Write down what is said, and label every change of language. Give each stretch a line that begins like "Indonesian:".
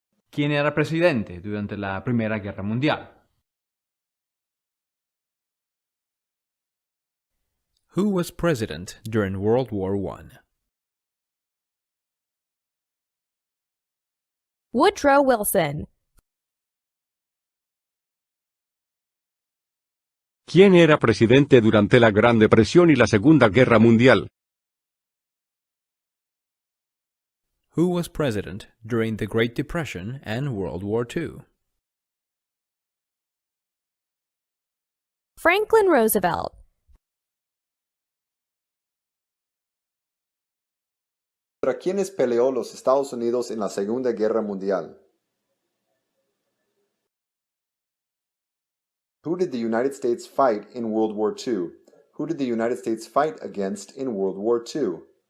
Spanish: ¿Quién era presidente durante la Primera Guerra Mundial?
English: Who was president during World War I? Woodrow Wilson.
Spanish: ¿Quién era presidente durante la Gran Depresión y la Segunda Guerra Mundial?
English: Who was president during the Great Depression and World War II? Franklin Roosevelt.
Spanish: ¿Contra quiénes peleó los Estados Unidos en la Segunda Guerra Mundial?
English: Who did the United States fight in World War II? Who did the United States fight against in World War II?